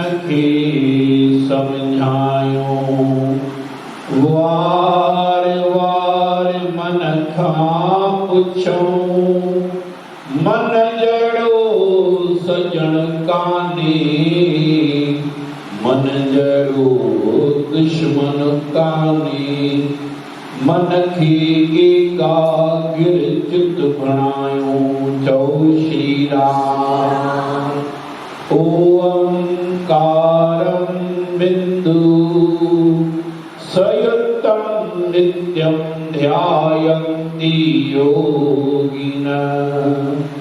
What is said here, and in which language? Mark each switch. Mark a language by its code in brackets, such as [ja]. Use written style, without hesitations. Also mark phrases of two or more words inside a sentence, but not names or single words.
[sd] खे समझायो वार वार मन खां पुछो मन जड़ो सजण काने मन जड़ो दुश्मन काने मन खे एकाग्र चित बणायो चौ श्री राम [sa] ओंकारं बिंदु सयुक्तं नित्यं ध्यायन्ति योगिनः